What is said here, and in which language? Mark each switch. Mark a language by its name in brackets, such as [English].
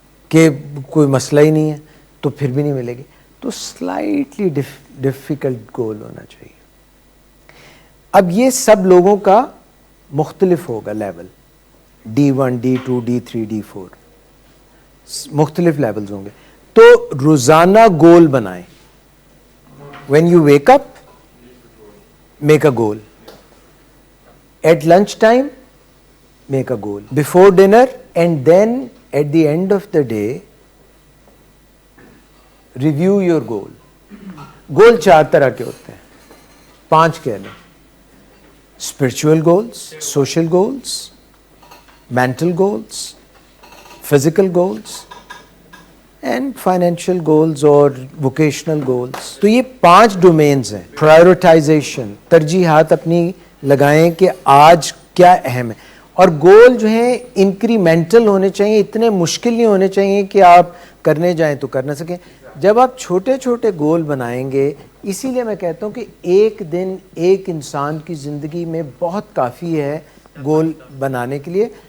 [Urdu] کہ کوئی مسئلہ ہی نہیں ہے تو پھر بھی نہیں ملے گی۔ تو سلائٹلی ڈیفیکلٹ گول ہونا چاہیے۔ اب یہ سب لوگوں کا مختلف ہوگا level, D1، D2، D3، D4، مختلف لیولز ہوں گے۔ تو روزانہ گول بنائیں۔ [English] When you wake up, make a goal. At lunch time, make a goal. Before dinner, and then at the end of the day, review your goal. [Urdu] گول 4 طرح کے ہوتے ہیں، 5 کہہ لیں۔ [English] spiritual goals, social goals, mental goals, physical goals and financial goals اور vocational goals. [Urdu] تو یہ 5 domains ہیں. prioritization, ترجیحات اپنی لگائیں کہ آج کیا اہم ہے, اور گول جو ہیں انکریمنٹل ہونے چاہیے, اتنے مشکل نہیں ہونے چاہیے کہ آپ کرنے جائیں تو کر نہ سکیں. جب آپ چھوٹے چھوٹے گول بنائیں گے, اسی لیے میں کہتا ہوں کہ ایک دن ایک انسان کی زندگی میں بہت کافی ہے گول بنانے کے لیے.